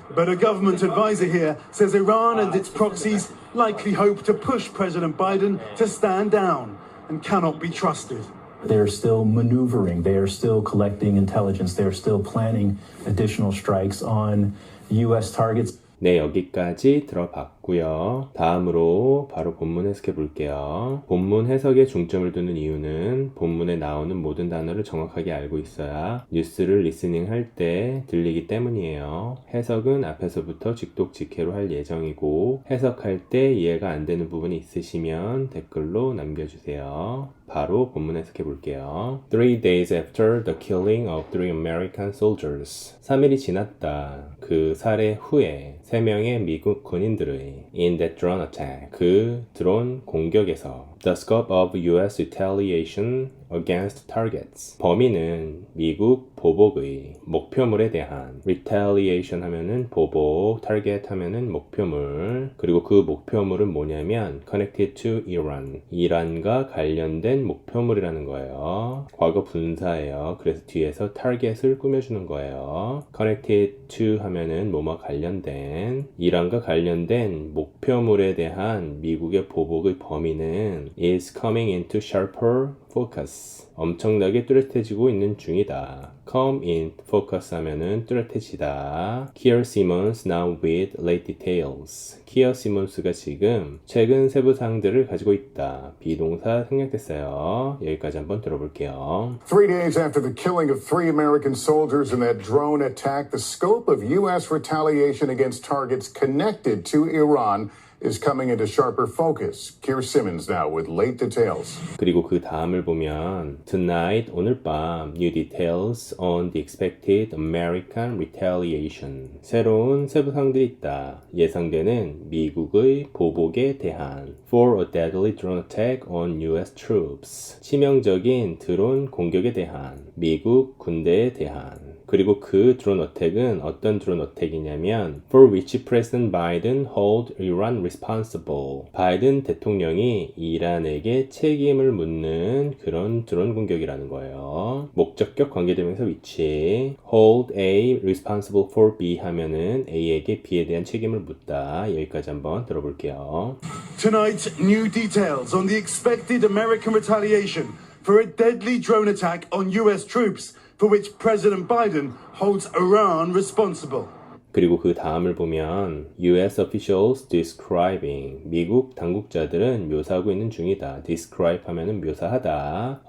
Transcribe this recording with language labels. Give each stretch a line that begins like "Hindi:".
English: But a government advisor here says Iran and its proxies likely hope to push President Biden to stand down and cannot be trusted. They're still maneuvering. They are still collecting intelligence. They're still planning additional strikes on U.S. targets.
Korean: 네, 여기까지 들어봤고요. 다음으로 바로 본문 해석해 볼게요. 본문 해석에 중점을 두는 이유는 본문에 나오는 모든 단어를 정확하게 알고 있어야 뉴스를 리스닝 할 때 들리기 때문이에요. 해석은 앞에서부터 직독직해로 할 예정이고 해석할 때 이해가 안 되는 부분이 있으시면 댓글로 남겨주세요. 바로 본문 해석해 볼게요.
English: 3 days after the killing of 3 American soldiers.
Korean: 3일이 지났다. 그 살해 후에 3명의 미국 군인들의
English: in that drone attack.
Korean: 그 드론 공격에서
English: the scope of U.S. retaliation against targets.
Korean: 범위는 미국 보복의 목표물에 대한 retaliation 하면은 보복, target 하면은 목표물. 그리고 그 목표물은 뭐냐면
English: connected to Iran.
Korean: 이란과 관련된 목표물이라는 거예요. 과거 분사예요. 그래서 뒤에서 target을 꾸며주는 거예요. connected to 하면은 뭐뭐 관련된 이란과 관련된 목표물에 대한 미국의 보복의 범위는
English: is coming into sharper focus.
Korean: 엄청나게 뚜렷해지고 있는 중이다.
English: come in focus
Korean: 하면은 뚜렷해지다.
English: Keir Simmons now with late details.
Korean: 키어 시몬스가 지금 최근 세부 사항들을 가지고 있다. 비동사 생략됐어요. 여기까지 한번 들어볼게요.
English: 3 days after the killing of 3 American soldiers in that drone attack, the scope of U.S. retaliation against targets connected to Iran is coming into sharper focus. Keir Simmons now with late details.
Korean: 그리고 그 다음을 보면
English: Tonight,
Korean: 오늘 밤
English: New details on the expected American retaliation.
Korean: 새로운 세부사항들이 있다. 예상되는 미국의 보복에 대한
English: For a deadly drone attack on US troops.
Korean: 치명적인 드론 공격에 대한 미국 군대에 대한 그리고 그 드론 어택은 어떤 드론 어택이냐면
English: For which President Biden hold Iran responsible.
Korean: 바이든 대통령이 이란에게 책임을 묻는 그런 드론 공격이라는 거예요. 목적격 관계대명사 위치
English: hold A responsible for B
Korean: 하면은 A에게 B에 대한 책임을 묻다. 여기까지 한번 들어볼게요.
English: Tonight, new details on the expected American retaliation for a deadly drone attack on US troops, for which President Biden holds Iran responsible.
Korean: 그리고 그 다음을 보면
English: US officials describing
Korean: 미국 당국자들은 묘사하고 있는 중이다. describe 하면은 묘사하다.